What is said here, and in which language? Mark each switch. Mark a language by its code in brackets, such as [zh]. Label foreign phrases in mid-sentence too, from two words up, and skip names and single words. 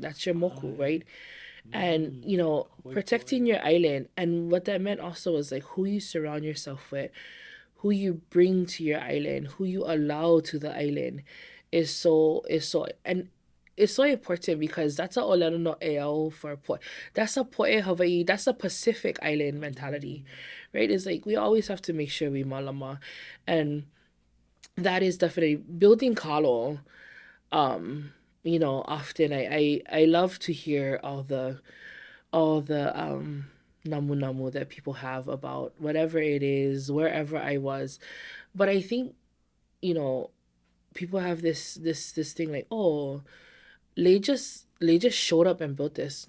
[en] That's your moku, right? And, protecting your island. And what that meant also was, like, who you surround yourself with, who you bring to your island, who you allow to the island is so, and it's so important, because that's a [haw] ʻŌlelo no ʻeau [en] for poʻe. That's a [haw] poʻe Hawaii. [en] That's a Pacific Island mentality, right? It's like we always have to make sure we malama, and that is definitely building kalo. Often I love to hear all the namu that people have about whatever it is, wherever I was, but I think people have this thing like, oh, they just showed up and built this.